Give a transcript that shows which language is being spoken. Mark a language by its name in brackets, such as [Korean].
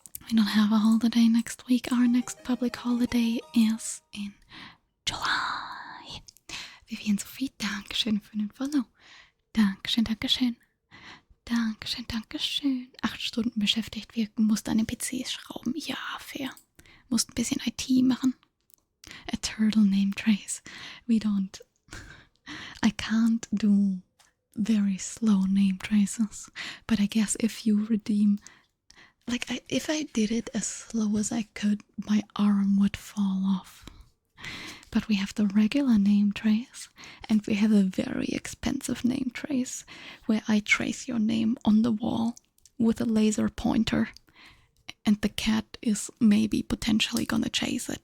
[English] We don't have a holiday next week. Our next public holiday is in July. [German] Vivian Sophie, Dankeschön für den Follow. Dankeschön, Dankeschön. Dankeschön, Dankeschön. 8 Stunden beschäftigt wirken, musst an den PCs schrauben. Ja, fair. Musst ein bisschen IT machen. [English] A turtle name trace. We don't. I can't do very slow name traces. But I guess if you redeem. If I did it as slow as I could, my arm would fall off. But we have the regular name trace, and we have a very expensive name trace, where I trace your name on the wall with a laser pointer, and the cat is maybe potentially gonna chase it.